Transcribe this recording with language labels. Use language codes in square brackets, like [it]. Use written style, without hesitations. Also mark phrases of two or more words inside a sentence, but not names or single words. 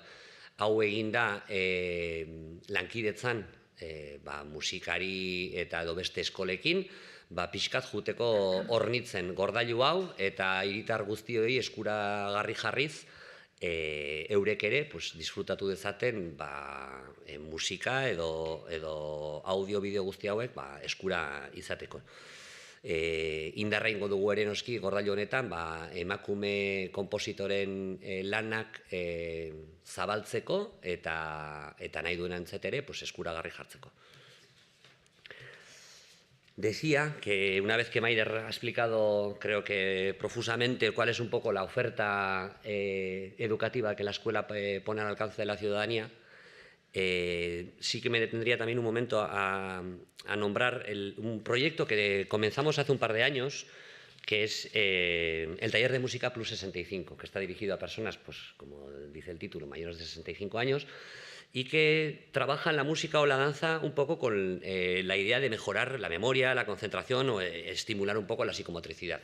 [eu] Hau eginda lankidetzan musikari eta edo beste eskolekin, pixkat juteko hornitzen gordailu hau eta hiritar guztioi eskuragarri jarriz eurek ere disfrutatu dezaten musika edo audio-bideo guzti hauek eskura izateko. Indarra ingo dugu ere noski gordailu honetan emakume konpositoren lanak zabaltzeko eta nahi duen antzet ere eskuragarri jartzeko. [es] Decía que una vez que Maider ha explicado, creo que profusamente, cuál es un poco la oferta educativa que la escuela pone al alcance de la ciudadanía, sí que me detendría también un momento a nombrar un proyecto que comenzamos hace un par de años, que es el taller de música Plus 65, que está dirigido a personas, como dice el título, mayores de 65 años, y que trabajan la música o la danza un poco con la idea de mejorar la memoria, la concentración o estimular un poco la psicomotricidad.